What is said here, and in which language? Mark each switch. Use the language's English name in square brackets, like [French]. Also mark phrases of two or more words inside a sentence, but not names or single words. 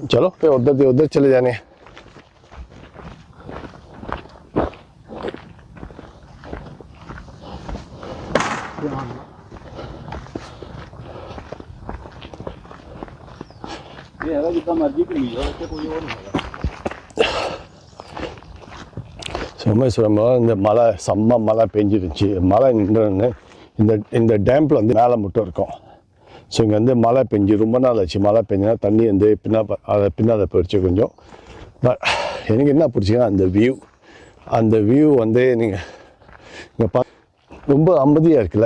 [Punjabi] ਚਲੋ ਫਿਰ ਉਧਰ ਦੇ ਉਧਰ ਚਲੇ ਜਾਣੇ। ਇਹ ਹੈਗਾ ਜਿੱਦਾਂ ਮਰਜ਼ੀ ਘੁੰਮੀ ਜਾਓ ਇੱਥੇ ਕੋਈ ਹੋਰ ਨਹੀਂ ਹੈਗਾ। [Tamil] சோமேஸ்வரம் இந்த மழை செம்ம மழை பெஞ்சிருச்சு. மழை நின்று இந்த டேம்பில் வந்து மேலே மட்டும் இருக்கும். ஸோ இங்கே வந்து மழை பெஞ்சு ரொம்ப நாள் ஆச்சு. மழை பெஞ்சுனா தண்ணி வந்து பின்னால் போயிடுச்சு கொஞ்சம். பட் எனக்கு என்ன பிடிச்சிங்கன்னா அந்த வியூ வந்து நீங்கள் இங்கே ரொம்ப அமைதியாக இருக்குல்ல.